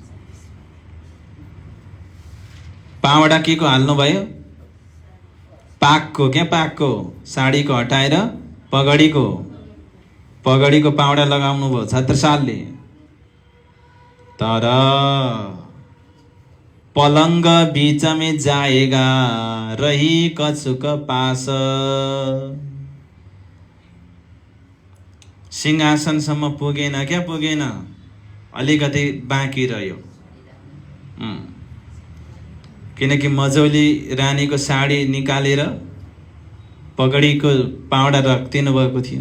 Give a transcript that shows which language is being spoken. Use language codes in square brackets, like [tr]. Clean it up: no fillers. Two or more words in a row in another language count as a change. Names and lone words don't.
[ne] पावडा के को हाल्नु भयो? पागको, क्या पागको, साडीको हटाएर पगडीको पावडा लगाउनु भयो छत्रसालले। [hi] तर पलंग बीच में जाएगा रही कछुक पास, [ne] सिंहासनसम्म पुगेन, क्या पुगेन, अलिकति बाँकी रह्यो। किनकि मझौली रानीको साडी निकालेर पगडीको पावडा राखिदिनु भएको थियो।